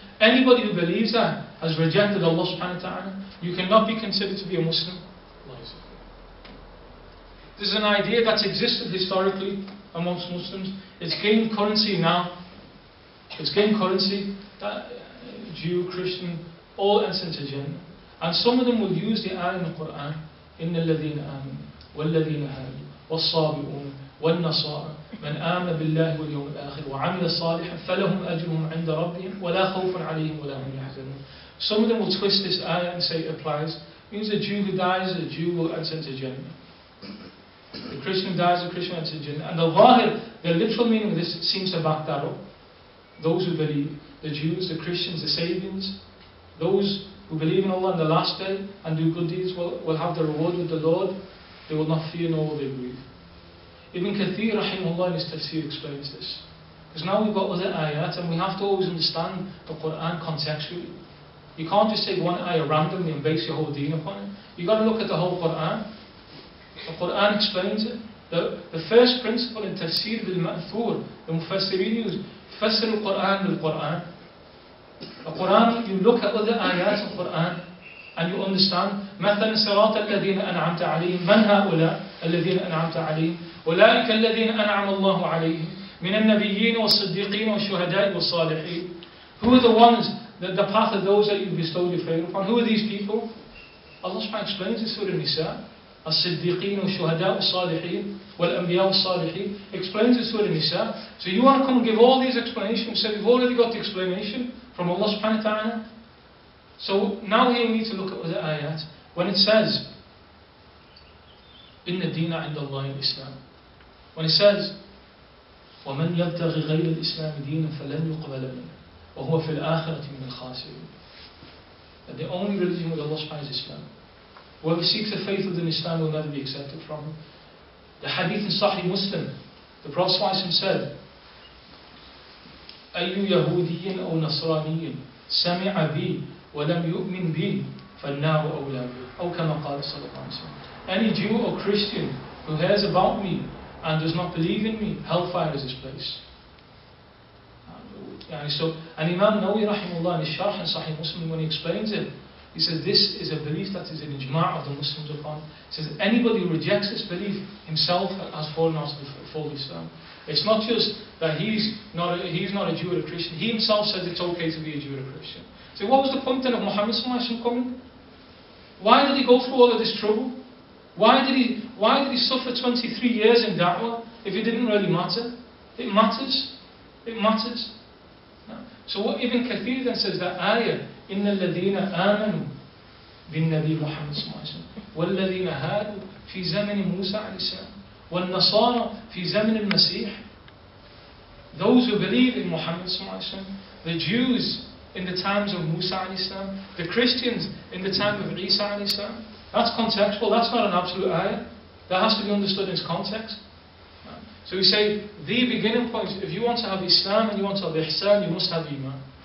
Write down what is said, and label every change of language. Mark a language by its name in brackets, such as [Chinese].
[English] Anybody who believes that has rejected Allah subhanahu wa ta'ala. You cannot be considered to be a Muslim. This is an idea that's existed historically amongst Muslims. It's gained currency now. It's gained currency that Jew, Christian, all enter into Jannah. And some of them will use the ayah in the Quran, [Arabic] إِنَّ الَّذِينَ آمَنُوا وَالَّذِينَ هَادُوا وَالصَّابِئُونَ وَالنَّصَارَى مَنْ آمَنَ بِاللَّهِ وَالْيَوْمِ الْآخِرِ وَعَمِلَ صَالِحًا فَلَهُمْ أَجْرُهُمْ عِنْدَ رَبِّهِمْ وَلَا خَوْفٌ عَلَيْهِمْ وَلَا هُمْ يَحْزَنُونَ. [English] Some of them will twist this ayah and say it applies. It means a Jew who dies, a Jew will enter into Jannah. The Christian dies, the Christian enters Jannah. And the literal meaning of this seems to back that up. Those who believe, the Jews, the Christians, the Sabians, those who believe in Allah on the last day and do good deeds will have the reward with the Lord. They will not fear nor will they grieve. Ibn Kathir rahimahullah in his tafsir explains this. Because now we've got other ayat and we have to always understand the Quran contextually. You can't just take one ayah randomly and base your whole deen upon it. You've got to look at the whole Quran. The Quran explains it. The first principle in tafsir bil-ma'thur, the mufassirin use, [Arabic] fassir al-Quran bil-Quran. [English] The Quran, you look at other ayat of Quran and you understand. [Arabic] مثلا صراط الذين أنعمت عليهم من هؤلاء الذين أنعمت عليهم أولئك الذين أنعم الله عليهم من النبيين والصديقين والشهداء والصالحين. [English] Who are the ones, the path of those that you bestowed your favor upon? Who are these people? Allah subhanahu wa ta'ala explains in Surah Nisa. [Arabic] الصديقين والشهداء والصالحين والأنبياء والصالحين [English] explains in Surah Nisa. So you want to come and give all these explanations? So we've already got the explanation from Allah subhanahu wa ta'ala. So now here we need to look at other ayat. When it says [Arabic] إن الدين عند الله الإسلام, [English] when it says [Arabic] ومن يبتغي غير الإسلام دينا فلن يقبل منه وهو في الآخرة من الخاسرين, [English] that the only religion with Allah subhanahu wa ta'ala is Islam. Whoever seeks the faith within Islam will never be accepted from him. The hadith in Sahih Muslim, the Prophet ﷺ said, [Arabic] أي يهودي أو نصراني سمع بي ولم يؤمن بي فالنار أولى به أو كما قال صلى الله عليه وسلم. [English] Any Jew or Christian who hears about me and does not believe in me, hellfire is his place. And Imam Nawawi rahimahullah in his Sharh in Sahih Muslim, when he explains it, he says this is a belief that is an ijma' of the Muslims upon. He says anybody who rejects this belief himself has fallen out of the fold of Islam. It's not just that he's not a Jew or a Christian. He himself says it's okay to be a Jew or a Christian. So what was the point then of Muhammad sallallahu alaihi wasallam coming? Why did he go through all of this trouble? Why did he suffer 23 years in da'wah if it didn't really matter? It matters. It matters. So what Ibn Kathir then says, that ayah, [Arabic] إِنَّ الَّذِينَ آمَنُوا بِالنَّبِي مُحَمَّدٍ صلى الله عليه وسلم وَالَّذِينَ هَادُوا فِي زَمَنِ مُوسَى عليه السلام وَالنَّصَارَى فِي زَمَنِ الْمَسِيحِ. [English] Those who believe in Muhammad [Arabic] صلى الله عليه وسلم, [English] the Jews in the times of Musa [Arabic] عليه السلام, [English] the Christians in the time of Isa عليه السلام. That's contextual, that's not an absolute ayah. That has to be understood in its context. So we say, the beginning point, if you want to have Islam and you want to have Ihsan, you must have Iman.